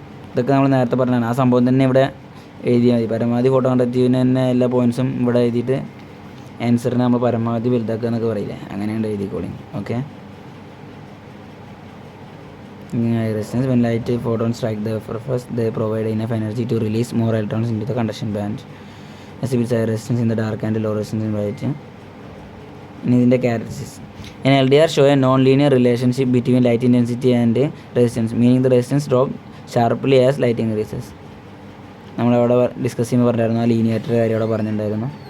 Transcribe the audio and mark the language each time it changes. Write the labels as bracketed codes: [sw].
[ml] ഇതൊക്കെ നമ്മൾ നേരത്തെ പറഞ്ഞതാണ്. ആ സംഭവം തന്നെ ഇവിടെ എഴുതിയാൽ മതി. പരമാവധി ഫോട്ടോ കണ്ടക്റ്റീവിന് തന്നെ എല്ലാ പോയിൻറ്സും ഇവിടെ എഴുതിയിട്ട് ആൻസറിന് നമ്മൾ പരമാവധി വലുതാക്കുക എന്നൊക്കെ പറയില്ലേ, അങ്ങനെയുണ്ട് എഴുതിക്കോളി. Okay. [en] Resistance when light photons strike the surface, they provide enough energy to release more electrons into the conduction band. As high resistance in the dark and low resistance in white. [ml] ഇനി ഇതിൻ്റെ characteristics. [en] In LDR show a non-linear relationship between light intensity and resistance, meaning the resistance drop sharply as light increases. [ml] നമ്മളവിടെ discuss ചെയ്യുമ്പോൾ പറഞ്ഞിട്ടുണ്ടായിരുന്നു, ആ ലീനിയേറ്റർ കാര്യം അവിടെ പറഞ്ഞിട്ടുണ്ടായിരുന്നു.